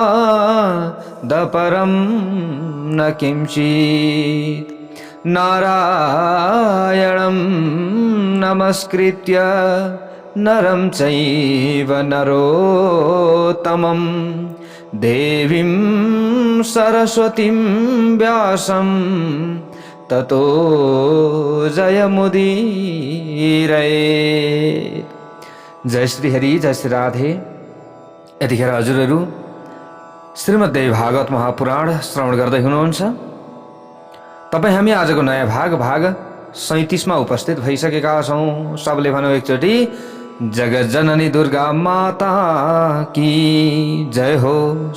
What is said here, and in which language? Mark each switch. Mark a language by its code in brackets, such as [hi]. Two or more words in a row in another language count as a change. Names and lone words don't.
[sa] दपरं न किंचित् नारायणं नमस्कृत्य नरं चैव नरोत्तमं देवीं सरस्वतीं व्यासं ततो जयमुदीरयेत्। [ne] जय श्री हरि, जय श्री राधे। यतिखेर हजुरहरू श्रीमद्देवी भागवत महापुराण श्रवण गर्दै हुनुहुन्छ। तपाईँ हामी आजको नयाँ भाग 37 मा उपस्थित भइसकेका छौँ। सबले भनौँ एकचोटि, जगत जननी दुर्गा माता की जय होस्।